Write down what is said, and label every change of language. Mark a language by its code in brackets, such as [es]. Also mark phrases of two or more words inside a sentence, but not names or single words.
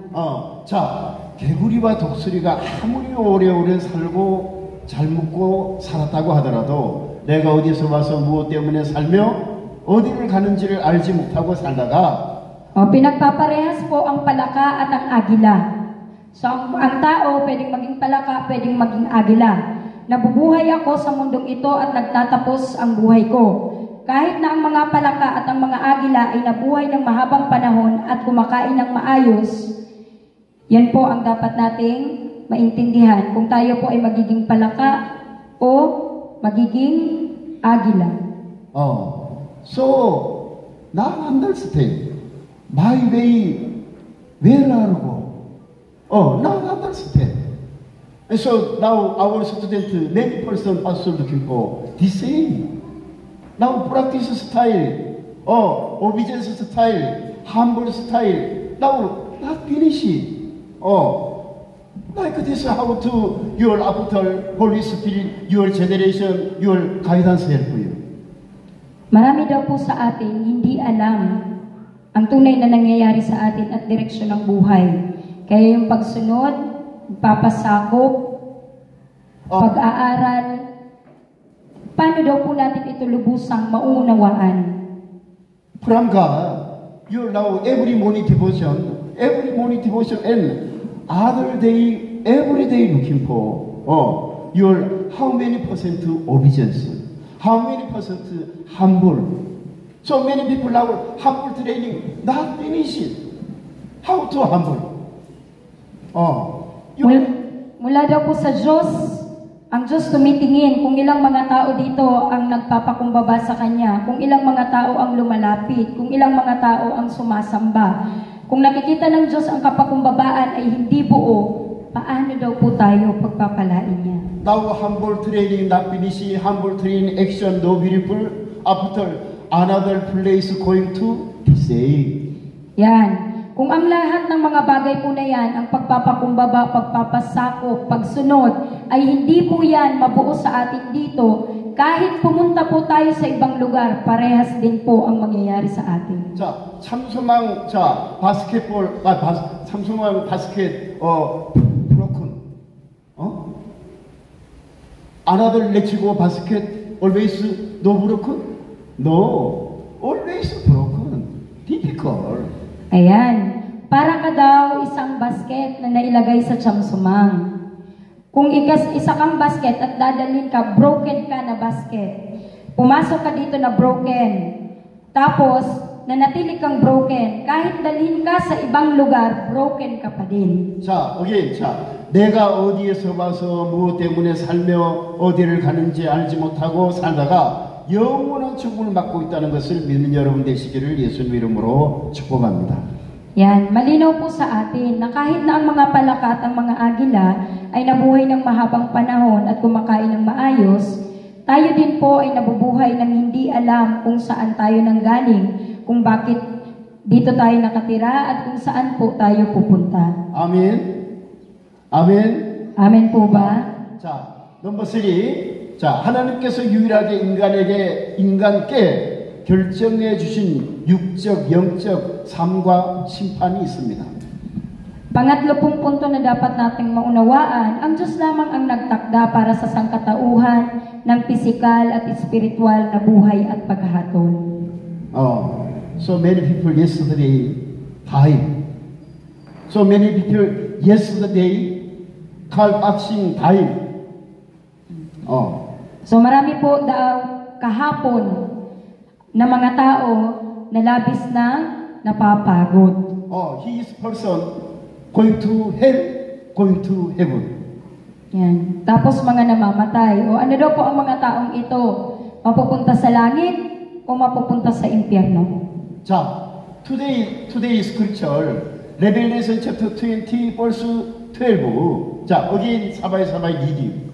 [ko] 자, 개구리와 독수리가 아무리 오래오래 살고 잘 먹고 살았다고 하더라도 내가 어디서 와서 무엇 때문에 살며 어디를 가는지를 알지 못하고 살다가 [tl] Pinagpaparehas po ang palaka at ang agila. So, ang tao, pwedeng maging palaka, pwedeng maging agila. Nabubuhay ako sa mundong ito at nagtatapos ang buhay ko. Kahit na ang mga palaka at ang mga agila ay nabuhay ng mahabang panahon at kumakain ng maayos, yan po ang dapat nating maintindihan kung tayo po ay magiging palaka o magiging agila. [en] So, now understand. My way, where are go? Now understand. And so now our student, many person also looking for the same. Now practice style, obedience style, humble style. Now not finish it. Like this, how to your after Holy Spirit, your generation, your guidance help you. [tl] Marami daw po sa atin hindi alam ang tunay na nangyayari sa atin at direksyon ng buhay. Kaya yung pagsunod, papasakop, pag-aaral, paano daw po natin ito lubusang maunawaan? [en] From God, you now every morning devotion and other day, every day looking for your how many percent obedience, how many percent humble. So many people now humble training not finished. How to humble? [tl] Mula daw po sa Diyos, ang Diyos tumitingin kung ilang mga tao dito ang nagpapakumbaba sa Kanya, kung ilang mga tao ang lumalapit, kung ilang mga tao ang sumasamba. Kung nakikita ng Diyos ang kapakumbabaan ay hindi buo, paano daw po tayo pagpapalain niya? [en] Now humble training not finished, humble training action no beautiful after another place going to be saved. [tl] Yan. Kung ang lahat ng mga bagay po na yan, ang pagpapakumbaba, pagpapasakop, pagsunod, ay hindi po yan mabuo sa atin dito, kahit pumunta po tayo sa ibang lugar, parehas din po ang mangyayari sa atin. [ko] 자, 참소망, 바스켓볼, 참소망 바스켓, [en] broken. Another let's go basket, always no broken? No, always broken. Difficult. [tl] Ayan. Para ka daw isang basket na nailagay sa Chamsumang. Kung isa kang basket at dadalhin ka, broken ka na basket. Pumasok ka dito na broken. Tapos, nanatili kang broken. Kahit dalhin ka sa ibang lugar, broken ka pa din. [ko] 자, 내가 어디에서 와서 무엇 때문에 살며 어디를 가는지 알지 못하고 살다가 영원한 축복을 받고 있다는 것을 믿는 여러분 되시기를 예수님 이름으로 축복합니다. [tl] Yan, malinaw po sa atin na kahit na ang mga palaka at ang mga agila ay nabuhay ng mahabang panahon at kumakain ng maayos, tayo din po ay nabubuhay ng hindi alam kung saan tayo nanggaling, kung bakit dito tayo nakatira at kung saan po tayo pupunta. [ko] 아멘. 아멘. [tl] Amen po ba? [ko] 자, 넘버 3. 자, 하나님께서 유일하게 인간께 결정해 주신 육적, 영적 삶과 심판이 있습니다. [tl] Pangatlo pong punto na dapat nating maunawaan, ang Diyos lamang ang nagtakda para sa sangkatauhan ng pisikal at espiritual na buhay at paghahatol. [en] So many people yesterday died. So many people yesterday asking died. [tl] So marami po daw kahapon na mga tao na labis na napapagod. He is person going to hell, going to heaven. Yan. Tapos mga namamatay. O ano daw po ang mga taong ito? Mapupunta sa langit o mapupunta sa impyerno? [en] 자, today scripture, Revelation chapter 20, verse 12. 자, again sabay-sabay reading.